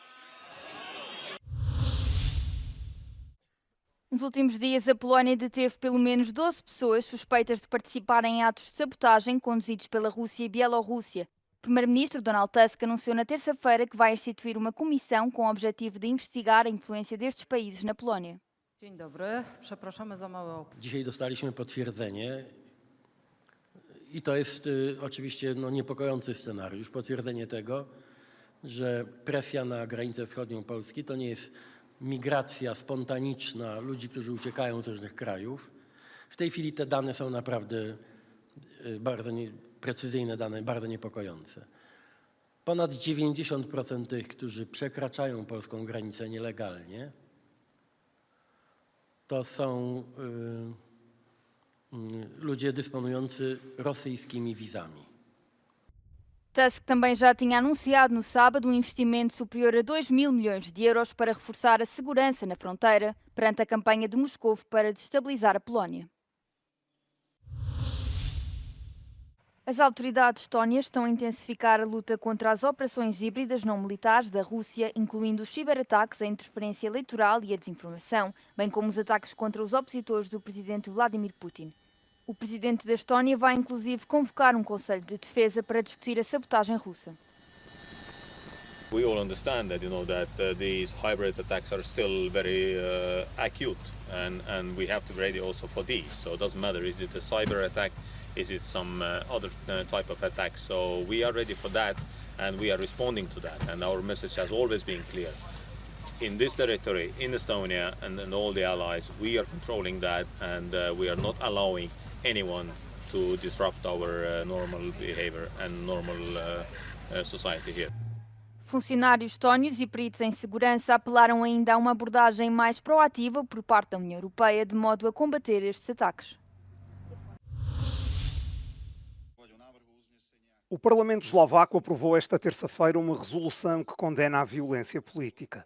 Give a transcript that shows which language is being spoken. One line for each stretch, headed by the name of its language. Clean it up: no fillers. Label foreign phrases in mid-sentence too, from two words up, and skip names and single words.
Portuguese: Nos últimos dias, a Polónia deteve pelo menos 12 pessoas suspeitas de participar em atos de sabotagem conduzidos pela Rússia e Bielorrússia. O primeiro-ministro Donald Tusk anunciou na terça-feira que vai instituir uma comissão com o objetivo de investigar a influência destes países na Polónia.
Polish: Dzień dobry, przepraszamy za małe opóźnienie. Dzisiaj dostaliśmy potwierdzenie i to jest oczywiście niepokojący scenariusz. Potwierdzenie tego, że presja na granicę wschodnią Polski to nie jest migracja spontaniczna ludzi, którzy uciekają z różnych krajów. W tej chwili te dane są naprawdę bardzo precyzyjne dane, bardzo niepokojące. Ponad 90% tych, którzy przekraczają polską granicę nielegalnie, to są ludzie dysponujący rosyjskimi wizami.
Portuguese: Tusk também já tinha anunciado no sábado um investimento superior a 2 mil milhões de euros para reforçar a segurança na fronteira perante a campanha de Moscou para destabilizar a Polónia. As autoridades estónias estão a intensificar a luta contra as operações híbridas não militares da Rússia, incluindo os ciberataques, a interferência eleitoral e a desinformação, bem como os ataques contra os opositores do presidente Vladimir Putin. O presidente da Estónia vai inclusive convocar um conselho de defesa para discutir a sabotagem russa.
English: We all understand that these hybrid attacks are still very acute, and we have to be ready also for these. So it doesn't matter, is it a cyber attack, is it some other type of attack? So we are ready for that, and we are responding to that. And our message has always been clear. In this territory, in Estonia and all the allies, we are controlling that, and we are not allowing anyone to disrupt our normal behavior and normal society here.
Portuguese: Funcionários estónios e peritos em segurança apelaram ainda a uma abordagem mais proativa por parte da União Europeia de modo a combater estes ataques. O Parlamento eslovaco aprovou esta terça-feira uma resolução que condena a violência política.